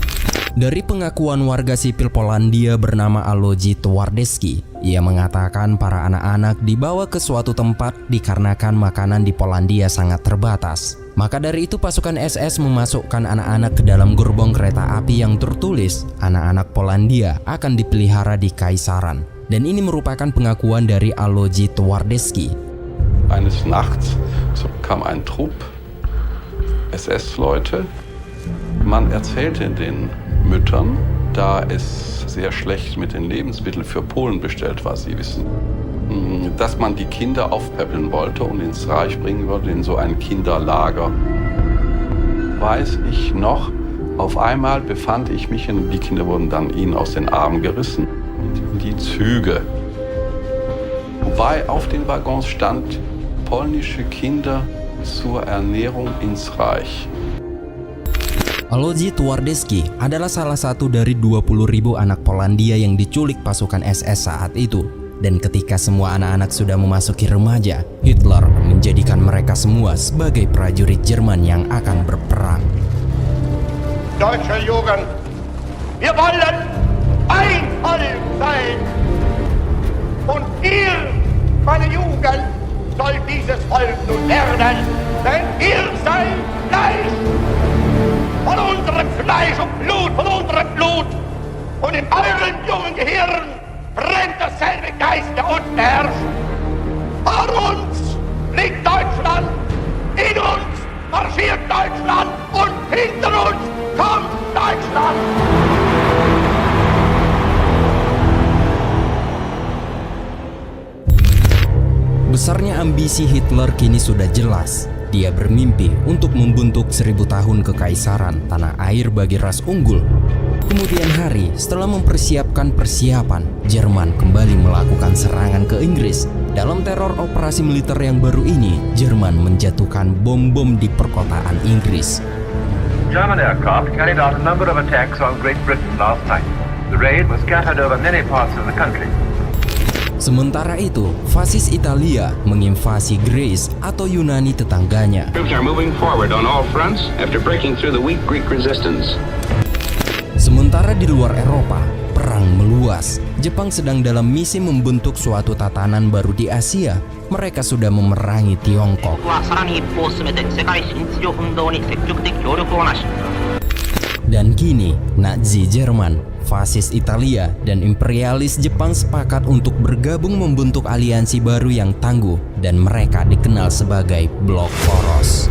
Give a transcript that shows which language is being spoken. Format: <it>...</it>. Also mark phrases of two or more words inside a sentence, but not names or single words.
<id>Dari pengakuan warga sipil Polandia bernama Aloji Twardowski, ia mengatakan para anak-anak dibawa ke suatu tempat dikarenakan makanan di Polandia sangat terbatas. Maka dari itu pasukan SS memasukkan anak-anak ke dalam gerbong kereta api yang tertulis anak-anak Polandia akan dipelihara di Kaisaran. Dan ini merupakan pengakuan dari Aloji Twardowski.</id> <de>Eines Nachts kam ein Trupp SS-Leute. Man erzählte den Müttern, da es sehr schlecht mit den Lebensmitteln für Polen bestellt war, Sie wissen, dass man die Kinder aufpäppeln wollte und ins Reich bringen würde, in so ein Kinderlager. Weiß ich noch, auf einmal befand ich mich, und die Kinder wurden dann ihnen aus den Armen gerissen, in die Züge. Wobei auf den Waggons stand, polnische Kinder zur Ernährung ins Reich.</de> <id>Aloji Twardowski adalah salah satu dari 20.000 anak Polandia yang diculik pasukan SS saat itu. Dan ketika semua anak-anak sudah memasuki remaja, Hitler menjadikan mereka semua sebagai prajurit Jerman yang akan berperang.</id> <de>Deutsche Jugend, wir wollen ein Volk sein. Und ihr, meine Jugend, soll dieses Volk nun werden. Denn ihr seid Fleisch. Von unserem Fleisch und Blut, von unserem Blut. Und in eurem jungen Gehirn brennt dasselbe Geist, der unten herrscht. Vor uns liegt Deutschland, in uns marschiert Deutschland und hinter uns kommt Deutschland.</de> <id>Besarnya ambisi Hitler kini sudah jelas. Dia bermimpi untuk membentuk 1000 tahun kekaisaran tanah air bagi ras unggul. Kemudian hari setelah mempersiapkan persiapan, Jerman kembali melakukan serangan ke Inggris. Dalam teror operasi militer yang baru ini, Jerman menjatuhkan bom-bom di perkotaan Inggris.</id> <en>German aircraft carried out a number of attacks on Great Britain last night. The raid was scattered over many parts of the country.</en> <id>Sementara itu, fasis Italia menginvasi Greece atau Yunani tetangganya.</id> <en>Troops are moving forward on all fronts after breaking through the weak Greek resistance.</en> <id>Sementara di luar Eropa, perang meluas. Jepang sedang dalam misi membentuk suatu tatanan baru di Asia. Mereka sudah memerangi Tiongkok. Dan kini, Nazi Jerman, fasis Italia, dan imperialis Jepang sepakat untuk bergabung membentuk aliansi baru yang tangguh, dan mereka dikenal sebagai Blok Poros.</id>